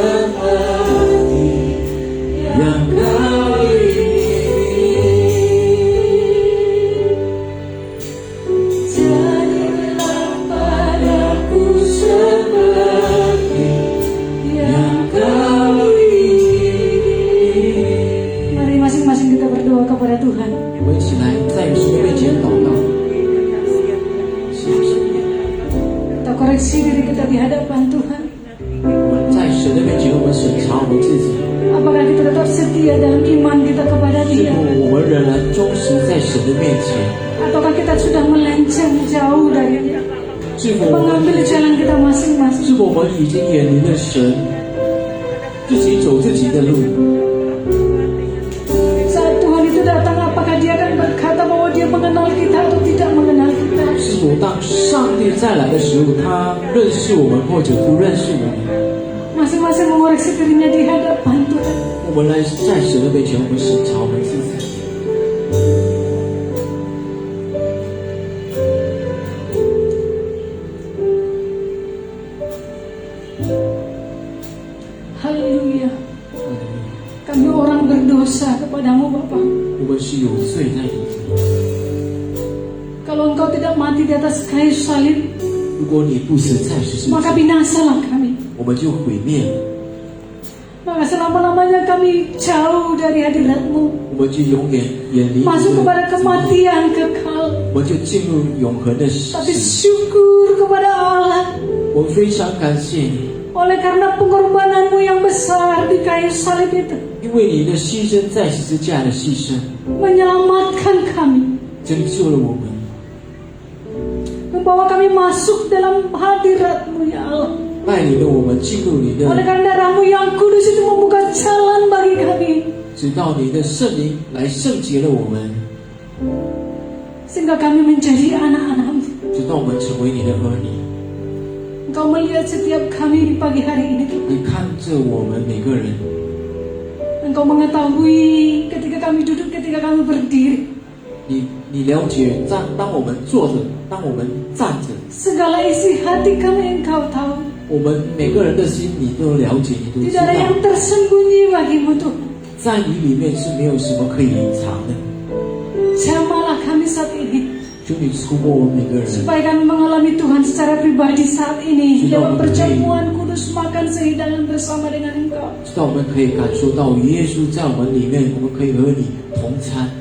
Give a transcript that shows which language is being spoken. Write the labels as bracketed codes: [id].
[id] hati yang kau jadilah padaku seperti yang kau ingin. Mari masing-masing kita berdoa kepada Tuhan. [zh] 我们一起来在主面前祷告， [id] Kita koreksi diri kita di hadapan Tuhan. [zh] 我们在神的面前，我们审查我们自己， [id] Apakah kita tetap setia dalam iman kita kepada [zh] 是 [id] Dia? [zh] 否我们仍然忠实在神的面前？ [id] Ataukah kita sudah melenceng jauh dari Dia? [zh] 是否我们 [id] Mengambil jalan kita masing-masing. [zh] 是否我们已经远离了神，自己走自己的路？ [id] Saat Tuhan itu datang, apakah Dia akan berkata bahwa Dia mengenal kita atau tidak mengenal kita? [zh] 是否当上帝再来的时候，他认识我们或者不认识我们？ [id] Masing-masing mengoreksi dirinya di hadapan Tuhan. [zh] 我们来在神的面前，我们审查我们自己。 [id] Haleluya. Kami orang berdosa kepadamu Bapa. [zh] 我们是有罪在里面。 [id] Kalau Engkau tidak mati di atas kayu salib, [zh] 如果你不死在十字 [id] maka [zh] 架， [id] binasalah kami. [zh] 我们就毁灭了， [id] Maka selama-lamanya kami jauh dari hadirat-Mu, [zh] 我们就永远远离你 [id] masuk [zh] 的 [id] kepada kematian kekal. [zh] 我们就进入永恒的死 [id] Tapi。 syukur kepada Allah, [zh] 我非常感谢你， [id] oleh karena pengorbanan-Mu yang besar di kayu salib itu, [zh] 因为你的牺牲在十字架的牺牲， [id] menyelamatkan kami, [zh] 拯救了我们， [id] membawa kami masuk dalam hadirat-Mu ya Allah. [zh] 带领了我们进入你 [id] Oleh karena darah-Mu yang kudus itu membuka jalan bagi kami, [zh] 直到你的圣灵来圣洁了我们， [id] sehingga kami menjadi anak-anak-Mu. [zh] 直到我们成为你的儿女。 [id] Engkau melihat setiap kami di pagi hari ini. [zh] 你看着我们每个人， [id] Engkau mengetahui ketika kami duduk, ketika kami berdiri. [zh] 你了解，当我们坐着，当我们站着， [id] Segala isi hati kami Engkau tahu. [zh] 我们每个人的心你都了解，你都知 [id] Tidak ada [zh] 道， [id] yang tersembunyi bagimu Tuhan. [zh] 在你里面是没有什么可以隐藏的。 [id] Jamalah kami saat ini, [zh] 求你触摸我们每个人， [id] supaya kami mengalami Tuhan secara pribadi saat ini. Sudah Lewat mempunyai. perjamuan kudus makan sehidangan bersama dengan Engkau. [zh] 直到我们可以感受到耶稣在我们里面，我们可以和你同餐。